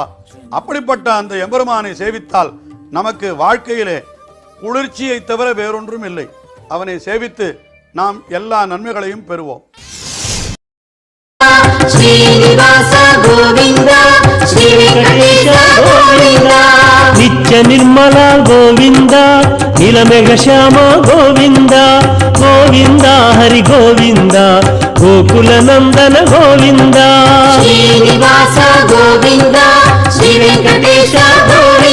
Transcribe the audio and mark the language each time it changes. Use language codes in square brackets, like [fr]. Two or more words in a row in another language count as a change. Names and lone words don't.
[ta] அப்படிப்பட்ட அந்த எம்பெருமானை சேவித்தால் நமக்கு வாழ்க்கையிலே குளிர்ச்சியை தவிர வேறொன்றும் இல்லை. அவனை சேவித்து நாம் எல்லா நன்மைகளையும் பெறுவோம். [sa] ஸ்ரீனிவாச கோவிந்த ஸ்ரீ வெங்கடேಶ கோவிந்த நித்ய ನಿರ್ಮಲ ಗೋವಿಂದ ನೀಲಮೇಘ ಶ್ಯಾಮ ಗೋವಿಂದ ಗೋವಿಂದ ಹರಿ ಗೋವಿಂದ ಗೋಕುಲ ನಂದನ ಗೋವಿಂದ ಶ್ರೀನಿವಾಸ ಗೋವಿಂದ ಶ್ರೀ ವೆಂಕಟೇಶ